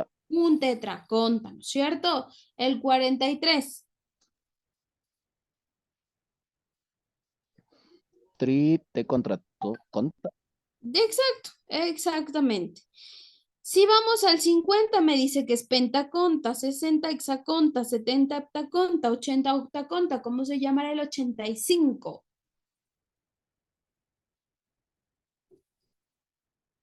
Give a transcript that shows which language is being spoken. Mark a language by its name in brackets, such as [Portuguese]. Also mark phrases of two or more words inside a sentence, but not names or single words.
[Spanish] Un tetraconta, ¿no es cierto? El 43. Tri te contrato. Conta. Exacto, exactamente. Si vamos al 50, me dice que es pentaconta, 60 hexaconta, 70 heptaconta, 80 octaconta. ¿Cómo se llamará el 85?